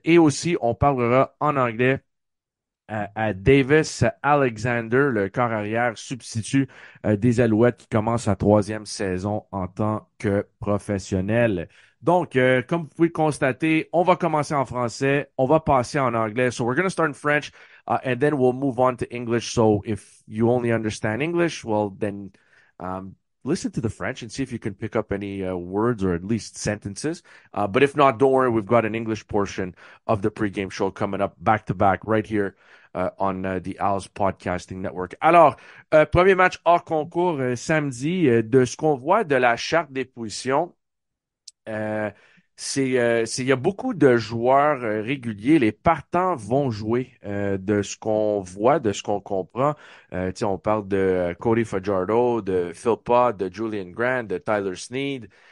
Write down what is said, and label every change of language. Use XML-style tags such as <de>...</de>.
<fr>Et aussi, on parlera en anglais à Davis Alexander, le corps arrière substitut des Alouettes qui commence sa 3e saison en tant que professionnel. Donc, comme vous pouvez le constater, on va commencer en français, on va passer en anglais.</fr> <en>So we're going to start in French, and then we'll move on to English. So if you only understand English, well, then listen to the French and see if you can pick up any words or at least sentences. But if not, don't worry, we've got an English portion of the pregame show coming up back to back right here on the Al's Podcasting Network.</en> <fr>Alors, premier match hors concours samedi. De ce qu'on voit de la charte des positions, il y a beaucoup de joueurs réguliers. Les partants vont jouer de ce qu'on voit, de ce qu'on comprend. On parle de Cody Fajardo, de Phil Pott, de Julian Grant, de Tyler Snead.</fr>